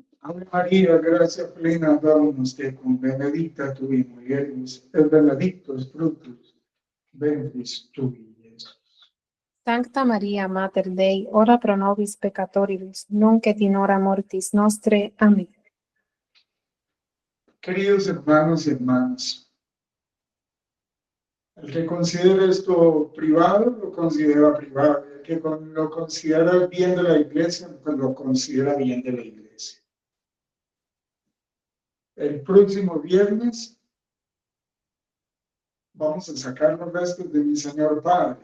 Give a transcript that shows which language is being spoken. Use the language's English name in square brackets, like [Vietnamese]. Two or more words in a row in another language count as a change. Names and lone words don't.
[Latin] Ave María, gracia plena, Dominus tecum, benedicta tu in mulieribus, et benedictus fructus ventris tui, Iesus. Sancta Maria, Mater Dei, ora pro nobis peccatoribus, nunc et in hora mortis nostre. Amén. [Spanish] Queridos hermanos y hermanas, el que considera esto privado, lo considera privado. El que lo considera bien de la iglesia, pues lo considera bien de la iglesia. El próximo viernes vamos a sacar los restos de mi Señor Padre.